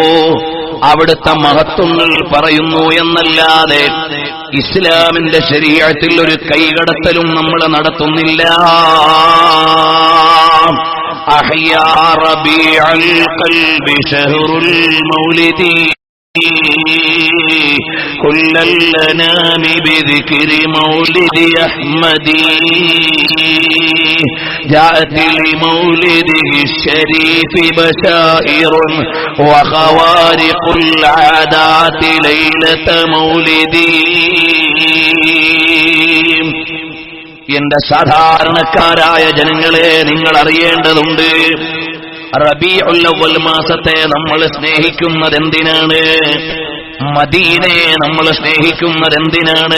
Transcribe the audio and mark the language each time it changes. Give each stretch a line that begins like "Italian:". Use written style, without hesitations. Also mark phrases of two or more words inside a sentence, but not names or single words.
Malayalam: അവിടുത്തെ മഹത്വങ്ങൾ പറയുന്നു എന്നല്ലാതെ ഇസ്ലാമിന്റെ ശരീഅത്തിൽ ഒരു കൈകടത്തലും നമ്മൾ നടത്തുന്നില്ല.
Arabic: أحيا ربيع القلب شهر المولد كل الأنام بذكر مولد أحمد جاءت لمولده الشريف بشائر وخوارق العادات ليلة مولدي.
Malayalam: എന്റെ സാധാരണക്കാരായ ജനങ്ങളെ, നിങ്ങൾ അറിയേണ്ടതുണ്ട്, റബീഉൽ അവ്വൽ മാസത്തെ നമ്മൾ സ്നേഹിക്കുന്നതെന്തിനാണ്? മദീനയെ നമ്മൾ സ്നേഹിക്കുന്നതെന്തിനാണ്?